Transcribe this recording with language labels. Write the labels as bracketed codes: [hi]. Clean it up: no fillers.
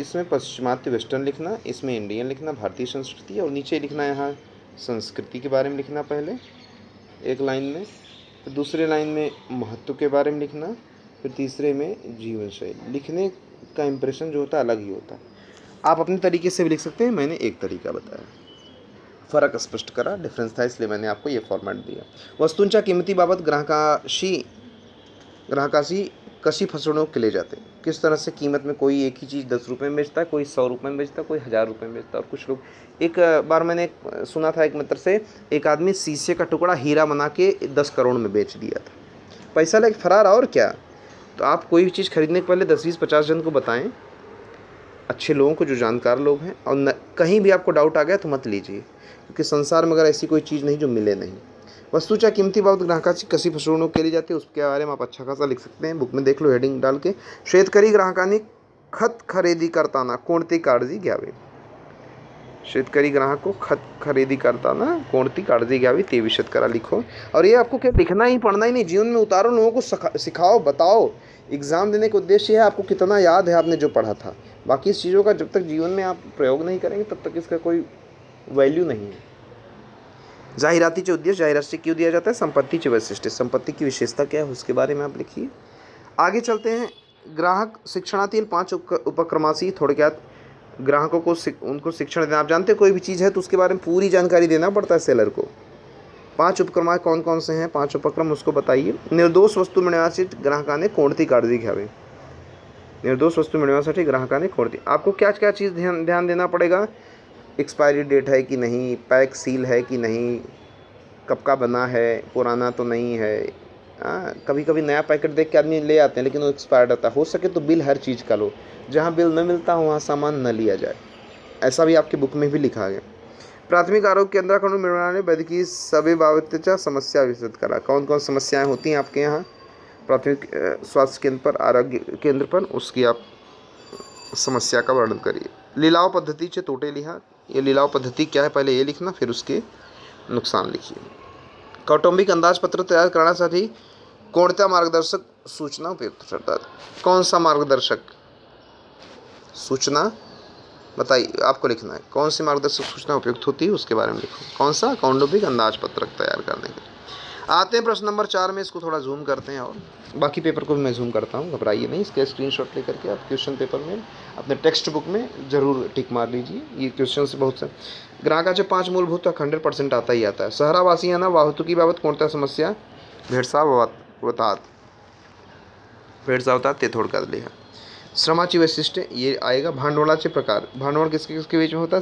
[hi] इसमें पश्चिमात्य वेस्टर्न लिखना, इसमें इंडियन लिखना, भारतीय संस्कृति, और नीचे लिखना यहाँ संस्कृति के बारे में लिखना पहले एक लाइन में, फिर दूसरे लाइन में महत्व के बारे में लिखना, फिर तीसरे में जीवन शैली। लिखने का इम्प्रेशन जो होता है अलग ही होता है। आप अपने तरीके से भी लिख सकते हैं, मैंने एक तरीका बताया। [mr] फ़र्क स्पष्ट करा, [hi] डिफरेंस था, इसलिए मैंने आपको ये फॉर्मॅट दिया। [mr] वस्तूंच्या किंमतीबाबत ग्राहकाशी कशी फसवणूक केली जाते। [hi] किस तरह से कीमत में कोई एक ही चीज़ 10 रुपये में बेचता है, कोई 100 रुपये में बेचता है, कोई 1000 रुपये में बेचता है। और कुछ लोग, एक बार मैंने सुना था एक मित्र से, एक आदमी शीशे का टुकड़ा हीरा बना के 10 करोड़ में बेच दिया था, पैसा लेके फरार। और क्या। तो आप कोई भी चीज़ खरीदने के पहले 10 20 50 जन को बताएं, अच्छे लोगों को, जो जानकार लोग हैं। और कहीं भी आपको डाउट आ गया तो मत लीजिए, क्योंकि संसार में अगर ऐसी कोई चीज़ नहीं जो मिले नहीं। [mr] वस्तूच्या किंमतीबाबत ग्राहकाची कशी फसवणूक केली जाते, [hi] उसके बारे में आप अच्छा खासा लिख सकते हैं। बुक में देख लो हेडिंग डाल के। [mr] शेतकरी ग्राहकांनी खत खरेदी करताना कोणती काळजी घ्यावी। शेतकरी ग्राहक को खत खरेदी करताना कोणती काळजी घ्यावी, ते [hi] भी शेतकरा लिखो। और ये आपको क्या लिखना ही पढ़ना ही नहीं, जीवन में उतारो, लोगों को सिखाओ, बताओ। एग्ज़ाम देने का उद्देश्य है आपको कितना याद है आपने जो पढ़ा था। बाकी इस चीज़ों का जब तक जीवन में आप प्रयोग नहीं करेंगे, तब तक इसका कोई वैल्यू नहीं है। [mr] जाहिरातीचे उद्देश्य, [hi] जाहिरात क्यों दिया जाता है। [mr] संपत्तीचे वैशिष्ट्य, [hi] संपत्ति की विशेषता क्या है, उसके बारे में आप लिखिए। आगे चलते हैं। [mr] ग्राहक शिक्षणातील 5 उपक्रमासी थोडक्यात [hi] ग्राहकों को उनको शिक्षण देना। आप जानते हैं कोई भी चीज़ है तो उसके बारे में पूरी जानकारी देना पड़ता है सेलर को। 5 उपक्रम कौन कौन से हैं, 5 उपक्रम उसको बताइए। [mr] निर्दोष वस्तू मिळण्यासाठी ग्राहकाने कोणती काळजी घ्यावी। निर्दोष वस्तू मिळण्यासाठी ग्राहकाने कोणती, [hi] आपको क्या क्या चीज़ ध्यान देना पड़ेगा। एक्सपायरी डेट है कि नहीं, पैक सील है कि नहीं, कब का बना है, पुराना तो नहीं है। कभी कभी नया पैकेट देख के आदमी ले आते हैं, लेकिन वो एक्सपायर्ड आता है। हो सके तो बिल हर चीज़ का लो, जहाँ बिल न मिलता वहाँ सामान न लिया जाए। ऐसा भी आपकी बुक में भी लिखा गया। [mr] प्राथमिक आरोग्य केंद्राकडून मिळणारे वैद्यकीय सेवेबाबतच्या समस्या विशद करा। [hi] कौन कौन समस्याएं होती हैं आपके यहाँ। प्राथमिक स्वास्थ्य केंद्र पर, आरोग्य केंद्र पर उसकी आप समस्या का वर्णन करिए। [mr] लिलाव पद्धतीचे तोटे लिहा। [hi] ये लिलाव पद्धति क्या है पहिले हे लिखना, फिर उसके नुकसान लिखिए। [mr] कौटुंबिक अंदाजपत्र तयार करण्यासाठी कोणत्या मार्गदर्शक सूचना उपयुक्त ठरतात? [hi] कौन सा मार्गदर्शक सूचना बताइए, आपको लिखना है कौन सी मार्गदर्शक सूचना उपयुक्त होती है उसके बारे में लिखो। कौन सा? कौटुंबिक अंदाजपत्रक तैयार करने के लिए। आते हैं प्रश्न नंबर 4 में, इसको थोड़ा जूम करते हैं और बाकी पेपर को भी मैं जूम करता हूँ, घबराइए नहीं। इसके स्क्रीनशॉट लेकर के आप क्वेश्चन पेपर में अपने टेक्स्ट बुक में ज़रूर टिक मार लीजिए। ये क्वेश्चन से बहुत से [mr] ग्राहकाचे 5 मूलभूत हक्क [hi] 100% आता ही आता है। [mr] शहरावासियांना वाहतुकीबाबत कोणत्या समस्या भेडसावतात ते थोडक्यात लिहा। श्रमाची वैशिष्ट्य [hi] ये आएगा। [mr] भांडवलाचे प्रकार, [hi] भांडवल किसके किसके बीच में होता है?